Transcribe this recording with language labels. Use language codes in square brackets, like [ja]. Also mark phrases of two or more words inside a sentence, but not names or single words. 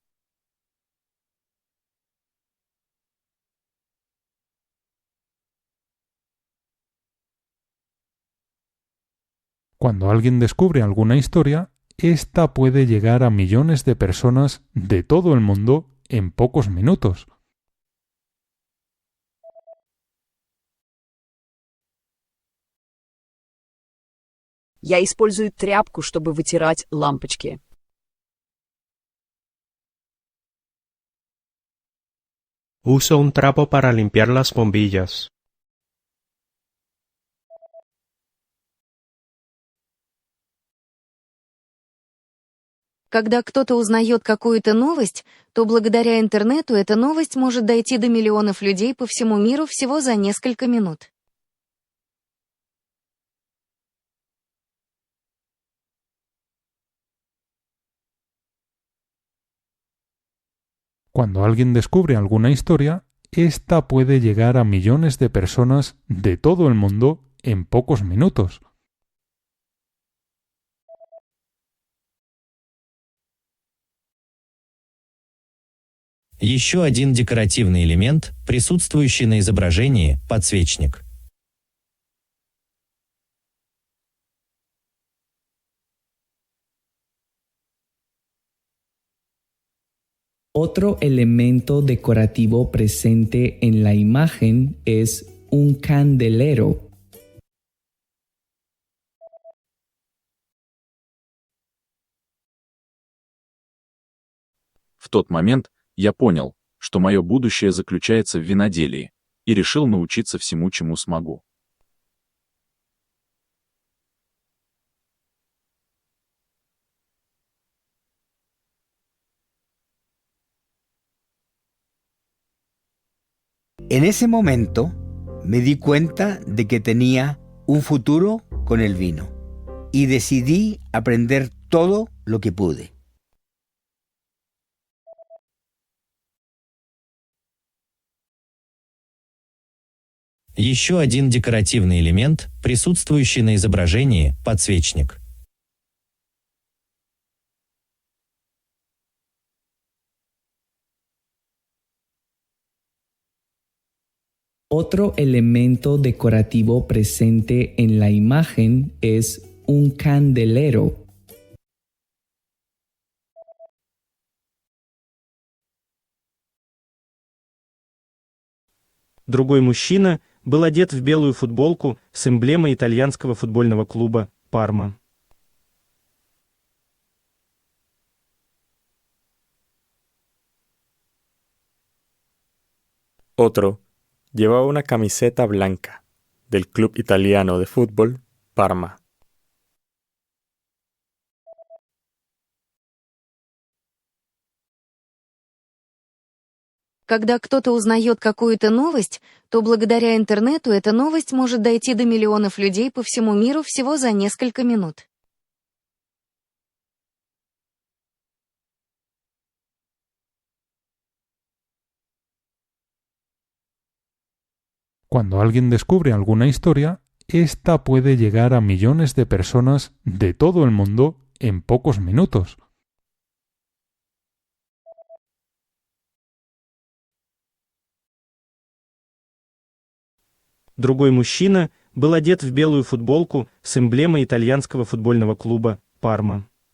[es] Cuando alguien descubre alguna historia, esta puede llegar a millones de personas de todo el mundo en pocos minutos. [ru] Я использую тряпку, чтобы вытирать лампочки. [es] Uso un trapo para limpiar las bombillas. [ru] Когда кто-то узнает какую-то новость, то благодаря интернету эта новость может дойти до миллионов людей по всему миру всего за несколько минут. [es] Cuando alguien descubre alguna historia, esta puede llegar a millones de personas de todo el mundo en pocos minutos. [ru] Еще один декоративный элемент, присутствующий на изображении – подсвечник. [es] Otro elemento decorativo presente en la imagen es un candelero. [ru] В тот момент я понял, что мое будущее заключается в виноделии, и решил научиться всему, чему смогу. [es] En ese momento me di cuenta de que tenía un futuro con el vino y decidí aprender todo lo que pude. [ru] Еще один декоративный элемент, присутствующий на изображении – подсвечник. [es] Otro elemento decorativo presente en la imagen es un candelero. [ru] Другой мужчина был одет в белую футболку с эмблемой итальянского футбольного клуба «Парма». [es] Otro llevaba una camiseta blanca del club italiano de fútbol Parma. [ru] Когда кто-то узнает какую-то новость, то благодаря интернету эта новость может дойти до миллионов людей по всему миру всего за несколько минут. [es] Cuando alguien descubre alguna historia, esta puede llegar a millones de personas de todo el mundo en pocos minutos. [ru] Другой мужчина был одет в белую футболку с эмблемой итальянского футбольного клуба «Парма».